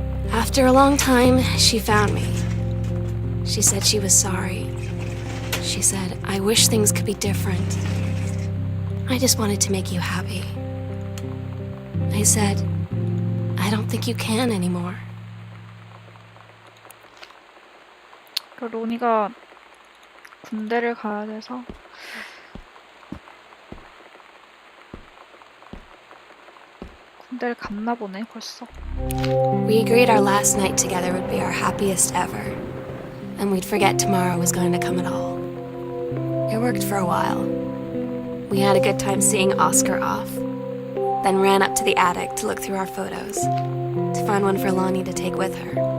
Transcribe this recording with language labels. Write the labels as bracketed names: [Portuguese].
[English] After a long time, she found me. She said she was sorry. She said, I wish things could be different. I just wanted to make you happy. I said, I don't think you can anymore. [Korean] 로니가 군대를 가야 돼서 군대를 갔나 보네 벌써. [English] We agreed our last night together would be our happiest ever, and we'd forget tomorrow was going to come at all. It worked for a while. We had a good time seeing Oscar off, then ran up to the attic to look through our photos, to find one for Lonnie to take with her.